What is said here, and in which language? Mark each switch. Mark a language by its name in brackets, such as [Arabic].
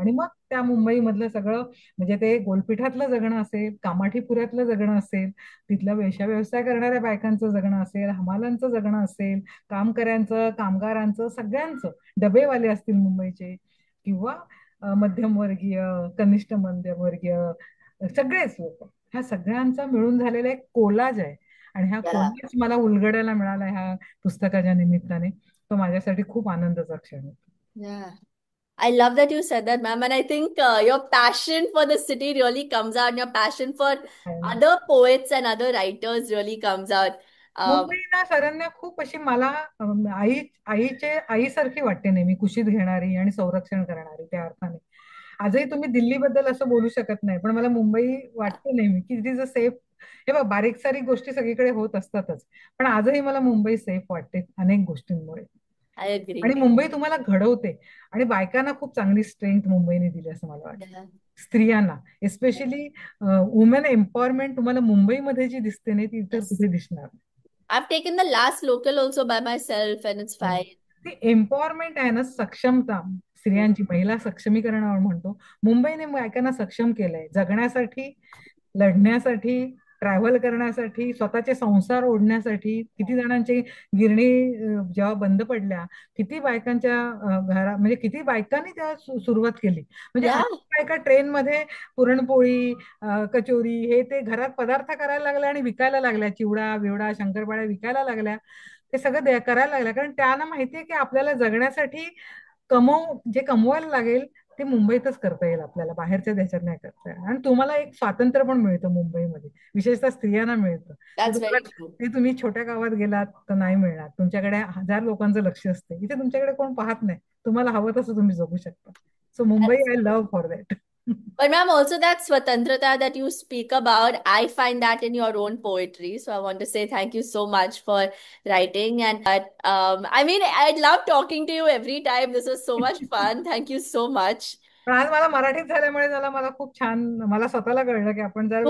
[Marathi] आणि मग त्या मुंबईमधलं सगळं, म्हणजे ते गोलपिठातलं जगणं असेल, कामाठीपुऱ्यातलं जगणं असेल, तिथलं वेश्या व्यवसाय करणाऱ्या बायकांचं जगणं असेल, हमालांचं जगणं असेल, कामकऱ्यांचं, कामगारांचं, सगळ्यांचं, डबेवाले असतील मुंबईचे, किंवा मध्यमवर्गीय, कनिष्ठ मध्यमवर्गीय, सगळेच लोक, ह्या सगळ्यांचा मिळून झालेला एक कोलाज आहे. आणि हा [English] Yeah. [Marathi] कोलाज मला उलगडायला मिळाला ह्या पुस्तकाच्या निमित्ताने. तो माझ्यासाठी खूप आनंदाचा क्षण होता. [English] Yeah. I love that you said that, ma'am. And I think your passion for the city really comes out, and your passion for other poets and other writers really comes out. Um, [Marathi] Mumbai ना शरण्या खूप अशी मला आईसारखी वाटते, नेहमी कुशीत घेणारी आणि संरक्षण करणारी त्या अर्थाने. आजही तुम्ही दिल्लीबद्दल असं बोलू शकत नाही, पण मला मुंबई वाटते नेहमी की [English] It is a safe. [Marathi] हे बघ, बारीक सारीक गोष्टी सगळीकडे होत असतातच, पण आजही मला मुंबई सेफ वाटते अनेक गोष्टींमुळे. [English] I [Marathi] आणि [English] agree. [Marathi] मुंबई तुम्हाला घडवते. आणि बायकांना खूप चांगली स्ट्रेंथ मुंबईने दिली असं मला वाटतं. [English] Yeah. [Marathi] स्त्रियांना एस्पेशली वुमेन एम्पॉवरमेंट तुम्हाला मुंबईमध्ये जी दिसते नाही, ती इतर [English] Yes. [Marathi] कुठे दिसणार [English] I've taken the last local also by myself, and it's [Marathi] नाही. [English] fine. [Marathi] ती एम्पॉवरमेंट आहे ना, सक्षमता, Mm. स्त्रियांची, महिला सक्षमीकरण आपण म्हणतो. मुंबईने बायकांना सक्षम केलंय जगण्यासाठी, लढण्यासाठी, ट्रॅव्हल करण्यासाठी, स्वतःचे संसार ओढण्यासाठी. किती जणांची गिरणी जेव्हा बंद पडल्या, किती बायकांच्या घरा, म्हणजे किती बायकांनी तेव्हा सुरुवात केली. म्हणजे [English] Yeah. [Marathi] अनेक बायका ट्रेनमध्ये पुरणपोळी, कचोरी, हे ते घरात पदार्थ करायला लागल्या आणि विकायला लागल्या, चिवडा बिवडा शंकरपाळ्या विकायला लागल्या. ते सगळं करायला लागल्या, कारण त्यांना माहितीये की आपल्याला जगण्यासाठी जे कमवायला लागेल ते मुंबईतच करता येईल आपल्याला, बाहेरच्या देशात नाही करता येईल. आणि तुम्हाला एक स्वातंत्र्य पण मिळतं मुंबईमध्ये, विशेषतः स्त्रियांना मिळतं. ते [English] That's [Marathi] तुम्हाला, [English] very true. [Marathi] ते तुम्ही छोट्या गावात गेलात तर नाही मिळणार. तुमच्याकडे 1000 लोकांचं लक्ष असते, इथे तुमच्याकडे कोण पाहत नाही, तुम्हाला हवं तसं तुम्ही जगू शकता. So Mumbai [English] That's I true. Love for that. But ma'am, also that Swatantrata that you speak about, I find that in your own poetry. So I want to say thank you so much for writing. And I mean, I love talking to you every time. This was so much fun. Thank you so much. [Marathi] पण आज मला मराठीत झाल्यामुळे मला खूप छान, मला स्वतःला कळलं की आपण जर